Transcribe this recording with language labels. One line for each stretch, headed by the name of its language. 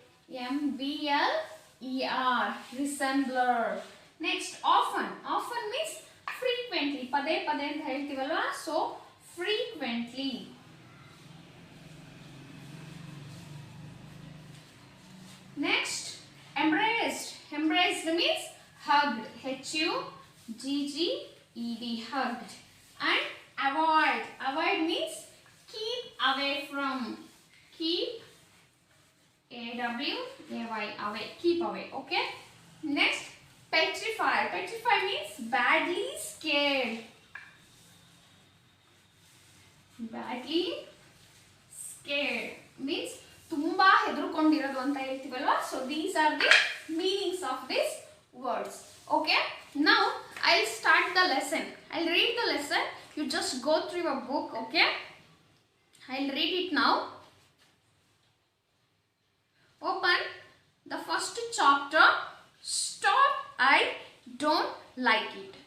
English: R-E-S-E-M-B-L-E-R, resembler. Next, often. Often means frequently.
Kannada: ಪದೇ ಪದೇ ಅಂತ ಹೇಳ್ತೀವಲ್ವಾ,
English: so frequently. Next, embraced. Embraced means hugged. H-U-G-G-E-D, hugged. And avoid. Avoid means keep away from. Keep, A-W-A-Y, away. Keep away. Okay. Next, petrify. Petrify means badly scared. Badly scared means
Kannada: ತುಂಬಾ ಹೆದರ್ಕೊಂಡಿರೋದು ಅಂತ ಹೇಳ್ತೀವಲ್ವಾ.
English: So these are the meanings of these words. Okay, now I'll start the lesson. I'll read the lesson. You just go through your book. Okay, I'll read it now. Open the first chapter. Stop, I don't like it.